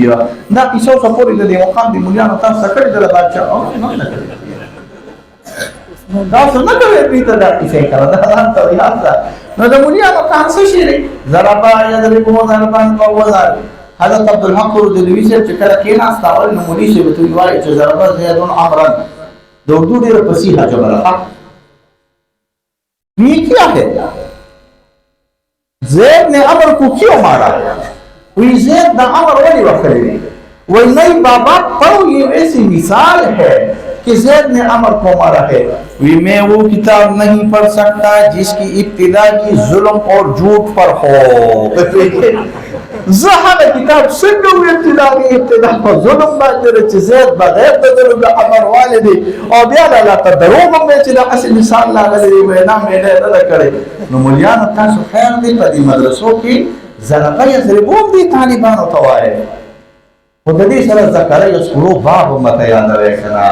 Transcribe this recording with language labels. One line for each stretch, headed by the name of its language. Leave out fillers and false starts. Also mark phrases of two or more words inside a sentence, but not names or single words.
Pashto: دا کیسه اوسه پورې د دې مقام د مولیانو تاسو ته کړې ده د بادشاه او نه کړې تاسو نه کوئ دوی ته دا کیسې کړه دا ځان ته یاد ده. نو د مولیانو کار څه شی دی؟
Arabic: ضربا یضربو ضربا فوضا.
Pashto: حضرت عبدالحق رودلوي صاحب چې کله کېناست اول نو مولوي صاحب ته وایي چې
Arabic: ضربا زید عمرا
Pashto: د اردو ډېره فصیحه جمله ده.
Urdu: یہ کیا ہے؟ زید نے عمر کو کیوں مارا؟
Pashto: وہی زید دا عمر ولی وکړی دی.
Urdu: وہی نہیں بابا پڑھو یہ ایسی مثال ہے کہ زید نے عمر کو مارا ہے. میں وہ کتاب نہیں پڑھ سکتا جس کی ابتدا کی ظلم اور جھوٹ پر ہو.
Pashto: زه هغه کتاب څنګه ابتدا په ظلم باندې چې زید بغیر د ظلم د عمر والدي او بیا د الله ته دروغ هم چې د اصل مثال راغلی دی وینا مې نه ده کړې. نو مولیانو تاسو خیر دی په دې مدرسو کې
Arabic: ضربه یضربو
Pashto: هم دي طالبانو ته وایي، خو د دې سره
Arabic: ذکر یذکرو
Pashto: باب هم ته یادوي که نه.